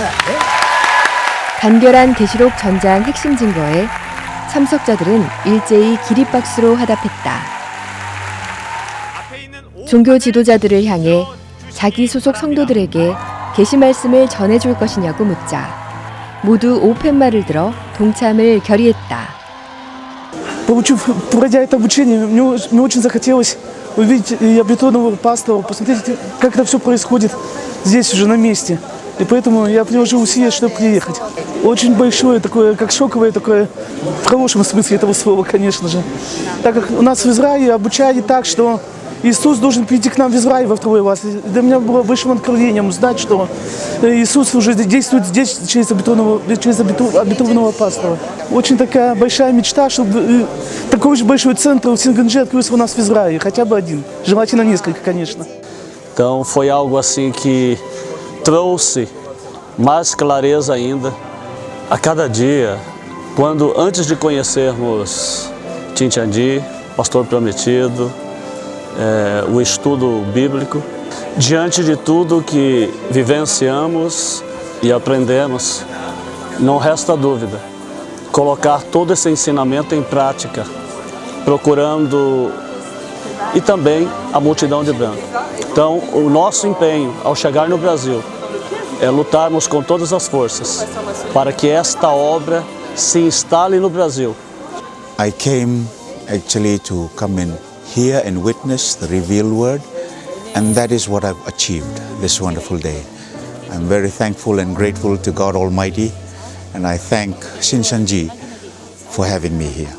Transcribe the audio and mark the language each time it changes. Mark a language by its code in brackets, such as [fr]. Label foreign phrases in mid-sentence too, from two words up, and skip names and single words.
[ko] 간결한 계시록 전장 핵심 증거에 참석자들은 일제히 기립박수로 화답했다. 종교 지도자들을 향해 자기 소속 성도들에게 계시 말씀을 전해줄 것이냐고 묻자 모두 오팻말을 들어 동참을 결의했다. [ru] Пройдя это обучение, мне очень захотелось увидеть обетованного пастора, посмотреть, как это все происходит здесь уже на месте. И поэтому я приложил усилия, чтобы приехать. Очень большое такое, как шоковое такое, в хорошем смысле этого слова, конечно же. Так как у нас в Израиле обучали так, что Иисус должен прийти к нам в Израиль во второй раз. И для меня было высшим откровением знать, что Иисус уже действует здесь через обетованного пастора. Очень такая большая мечта, чтобы такой же большой центр в Синганже открылся у нас в Израиле. Хотя бы один. Желательно несколько, конечно. [pt] Então foi algo assim que trouxe mais clareza ainda a cada dia, quando antes de conhecermos Tintiandi, Pastor Prometido, o estudo bíblico, diante de tudo que vivenciamos e aprendemos, não resta dúvida, colocar todo esse ensinamento em prática, procurando e também a multidão de branco. Então, o nosso empenho ao chegar no Brasil é lutarmos com todas as forças para que esta obra se instale no Brasil. [en] I came actually to come in here and witness the revealed word, and that is what I've achieved this wonderful day. I'm very thankful and grateful to God Almighty, and I thank Shinshanji for having me here.